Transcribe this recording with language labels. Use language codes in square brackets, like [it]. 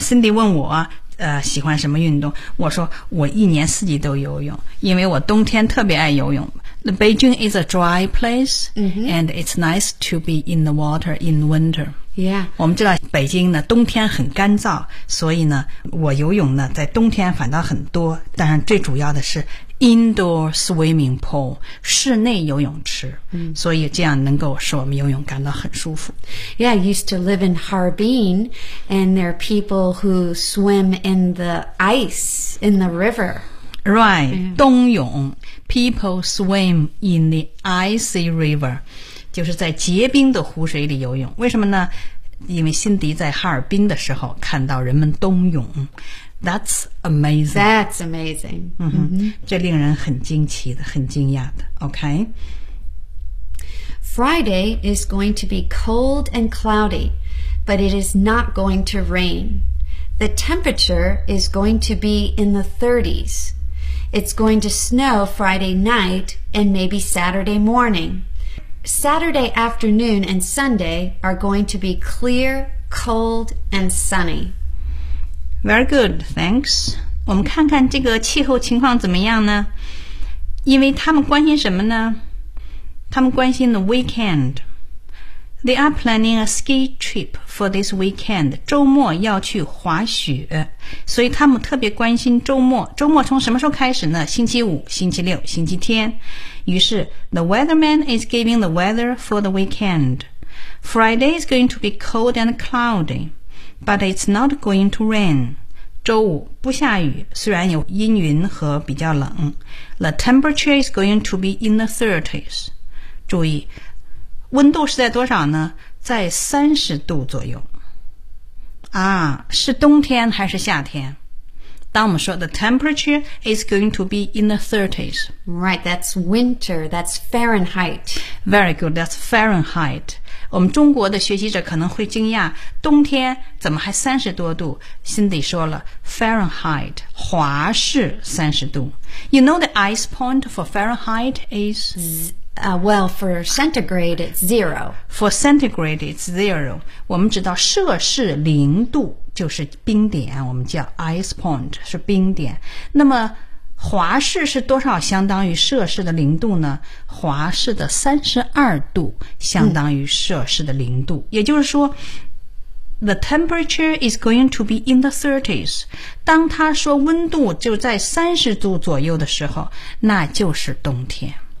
[zh] Cindy 问我喜欢什么运动，我说我一年四季都游泳，因为我冬天特别爱游泳。 [en] The Beijing is a dry place,、 mm-hmm. and it's nice to be in the water in winter. Yeah. [zh] 我们知道北京呢冬天很干燥，所以呢我游泳呢在冬天反倒很多，但是最主要的是 [en] indoor swimming pool, [zh] 室内游泳池、 mm-hmm. 所以这样能够使我们游泳感到很舒服。 [en] Yeah, I used to live in Harbin, and there are people who swim in the ice in the river. Right,、mm-hmm. 冬泳People swim in the icy river, [zh] 就是在结冰的湖水里游泳。为什么呢？因为辛迪在哈尔滨的时候看到人们冬泳。 [en] That's amazing. That's amazing. 嗯哼， mm-hmm. [zh] 这令人很惊奇的，很惊讶的。 [en] OK? Friday is going to be cold and cloudy, but it is not going to rain. The temperature is going to be in the 30s. It's going to snow Friday night and maybe Saturday morning. Saturday afternoon and Sunday are going to be clear, cold, and sunny. Very good, thanks. [zh] 我们看看这个气候情况怎么样呢？因为他们关心什么呢？他们关心 [en] the weekend. They are planning a ski trip for this weekend. [zh] 周末要去滑雪。所以他们特别关心周末，周末从什么时候开始呢？星期五、星期六、星期天。 [en] 于是 The weatherman is giving the weather for the weekend. Friday is going to be cold and cloudy, but it's not going to rain. [zh] 周五不下雨，虽然有阴云和比较冷。 [en] The temperature is going to be in the 30s. [zh] 注意温度是在多少呢？在30度左右啊，是冬天还是夏天？当我们说 [en] the temperature is going to be in the 30s. Right, that's winter, that's Fahrenheit. Very good, that's Fahrenheit. [zh] 我们中国的学习者可能会惊讶，冬天怎么还30多度？ Cindy 说了 Fahrenheit, 华氏30度。 [en] You know the ice point for Fahrenheit is... Well, for centigrade, it's zero. For centigrade, it's zero. [zh] 我们知道摄氏零度就是冰点，我们叫 ice point, 是冰点。那么华氏是多少相当于摄氏的零度呢？华氏的32度相当于摄氏的零度。也就是说 [en] the temperature is going to be in the 30s. [zh] 当他说温度就在30度左右的时候，那就是冬天。